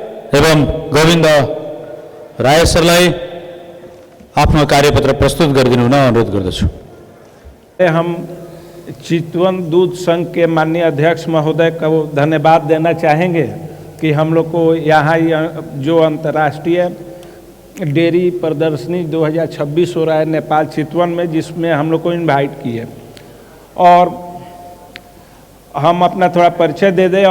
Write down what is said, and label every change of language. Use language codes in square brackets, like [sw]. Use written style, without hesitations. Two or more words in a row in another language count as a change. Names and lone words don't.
[ne] एवं गोविंद राय सरलाई आफ्नो कार्यपत्र प्रस्तुत गरिदिनु हुन अनुरोध गर्दछु। [hi] हम चितवन दूध संघ के माननीय अध्यक्ष महोदय को धन्यवाद देना चाहेंगे कि हम लोग को यहाँ जो अंतर्राष्ट्रीय डेयरी प्रदर्शनी 2026 हो रहा है नेपाल चितवन में, जिसमें हम लोग को इनवाइट किए और हम अपना थोड़ा परिचय दे दें।